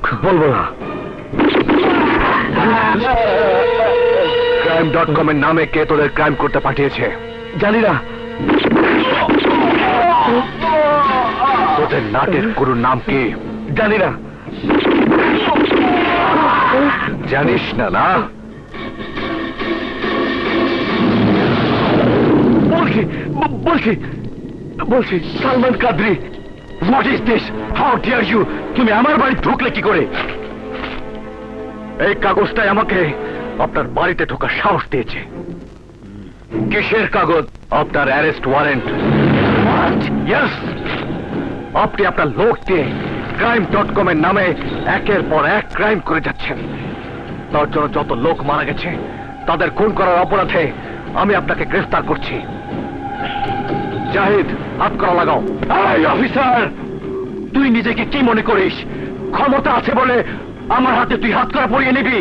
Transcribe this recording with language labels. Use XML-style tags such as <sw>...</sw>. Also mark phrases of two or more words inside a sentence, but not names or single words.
<bn>বলবো না। crime.com এর নামে কে তোদের ক্রাইম করতে পাঠিয়েছে? জানি না। তোদের নাটের গুরুর নাম কি? জানি না। জানিস না? না বলছি সালমান কাদরি।</bn> <en>What is this? How dare you?</en> <bn>তুমি আমার বাড়ি ঢুকলে কি করে? এই কাগজটাই আমাকে আপনার বাড়িতে ঢোকার সাহস দিয়েছে। কিসের কাগজ? আপনার</bn> <en>arrest warrant.</en> <bn>ইয়েস, আপনি আপনার লোক দিয়ে crime.com এর নামে একের পর এক ক্রাইম করে যাচ্ছেন। তার জন্য যত লোক মারা গেছে তাদের খুন করার অপরাধে আমি আপনাকে গ্রেফতার করছি। জাহিদ, হাত করা লাগাও। এই অফিসার, তুই নিজেকে কি মনে করিস? ক্ষমতা আছে বলে আমার হাতে তুই হাত করা পরিয়ে নিবি?</bn>